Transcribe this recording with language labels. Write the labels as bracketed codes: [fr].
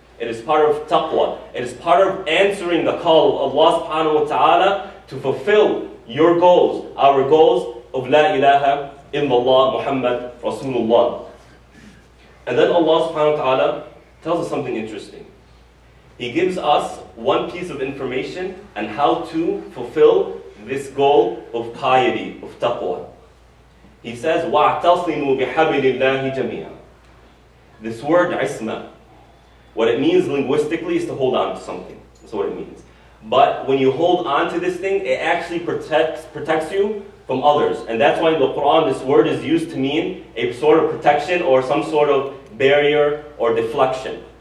[en] It is part of taqwa. It is part of answering the call of Allah subhanahu wa ta'ala to fulfill your goals, our goals of La ilaha illallah Muhammad Rasulullah. And then Allah subhanahu wa ta'ala tells us something interesting. He gives us one piece of information on how to fulfill this goal of piety, of taqwa. He says, [ar] وَاعْتَصِمُوا بِحَبِلِ اللَّهِ جَمِيعًا. [en] This word, isma, what it means linguistically is to hold on to something. That's what it means. But when you hold on to this thing, it actually protects you from others. And that's why in the Quran, this word is used to mean a sort of protection or some sort of barrier or deflection.